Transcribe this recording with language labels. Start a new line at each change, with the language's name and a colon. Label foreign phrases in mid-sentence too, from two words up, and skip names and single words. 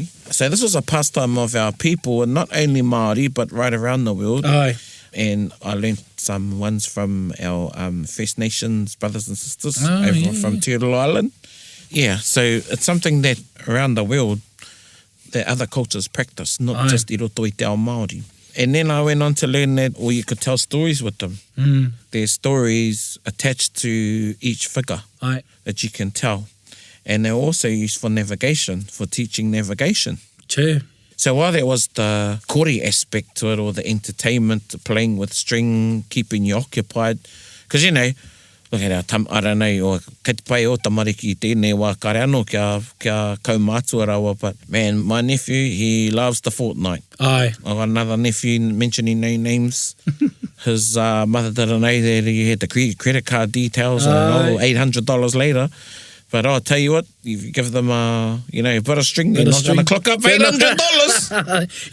English: So this was a pastime of our people, and not only Māori, but right around the world. And I learned some ones from our First Nations brothers and sisters from Turtle Island. Yeah, so it's something that around the world that other cultures practice, not just
Māori: i roto i te ao Māori.
English: And then I went on to learn that, or you could tell stories with them. There's stories attached to each figure that you can tell. And they're also used for navigation, for teaching navigation. True. So while there was the kore aspect to it, or the entertainment, playing with string, keeping you occupied, because, you know, look at our I don't know, or
Māori: kei te pai o tamariki tēnei wā kare anō kia kaumātua rawa,
English: but man, my nephew, he loves the Fortnite. I've got another nephew mentioning no names. His mother didn't know that he had the credit card details, and $800 later. But I'll tell you what, if you give them a bit of string, they're not going to clock up $800.